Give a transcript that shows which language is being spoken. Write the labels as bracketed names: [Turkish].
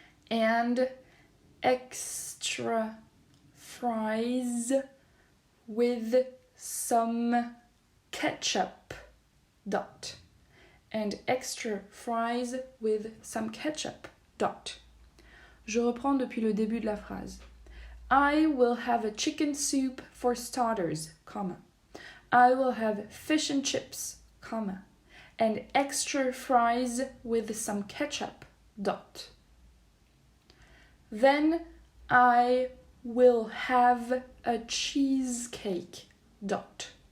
[English] And extra fries with some ketchup, dot. And extra fries with some ketchup, dot. [French] Je reprends depuis le début de la phrase. [English] I will have a chicken soup for starters, comma. I will have fish and chips, comma. And extra fries with some ketchup, dot. Then I will have a cheesecake, dot.